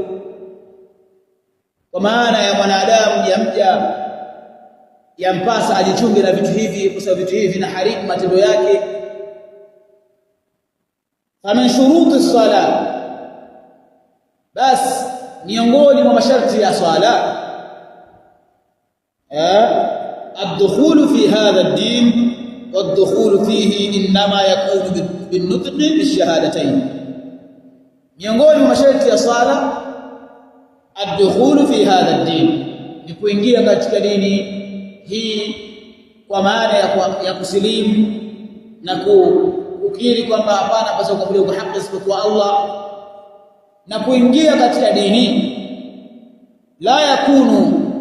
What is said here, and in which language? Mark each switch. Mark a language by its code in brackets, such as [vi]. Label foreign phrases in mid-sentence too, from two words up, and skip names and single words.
[sw] Kwa maana ya mwanadamu yampasa ajichunge na vitu hivi, kwa sababu vitu hivi vinaharibu matendo yake. [ar] فمن شروط الصلاة, bas [sw] miongoni mwa masharti ya swala [ar] الدخول في هذا الدين والدخول فيه إنما يكون بالنطق بالشهادتين. [sw] Miongoni mwa masharti ya swala [ar] الدخول في هذا الدين, [sw] ni kuingia katika dini hii kwa maana ya kusilimu na kukiri kwamba hapana basi kuabudiwa kwa haki isipokuwa Allah, na kuingia katika dini [ar] لا يكون